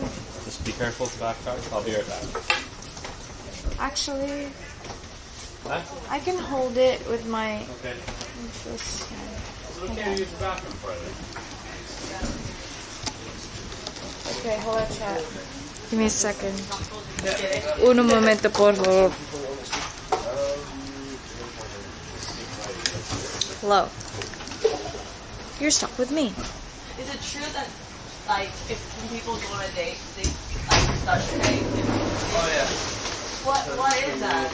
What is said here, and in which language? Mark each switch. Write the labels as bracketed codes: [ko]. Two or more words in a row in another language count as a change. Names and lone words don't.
[en] Just be careful with the backpack. I'll be right back. Actually, Huh? I can hold it with my... Okay. with this hand. Is it okay to use the bathroom for it? Okay, hold on, chat. Give me a second. [es] Un momento, por favor. [en] Hello. You're stuck with me. Is it true that, like, if people go on a date, they like Dutch pay? Oh yeah. What is that?